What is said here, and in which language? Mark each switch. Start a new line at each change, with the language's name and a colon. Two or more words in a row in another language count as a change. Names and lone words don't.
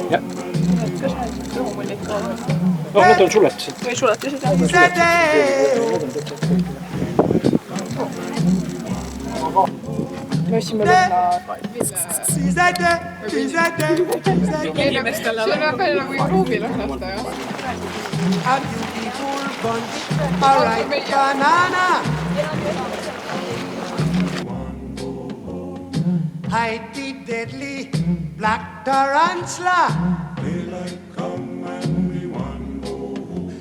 Estonian: Jah. Need on suletised. Või suletised, Me ostsime lõhna. Inimestele see on väga palju nagu ruumi lõhnata, jah.
English: A beautiful bunch, a ripe banana. Hide the deadly black tarantula. Daylight come and we want go home.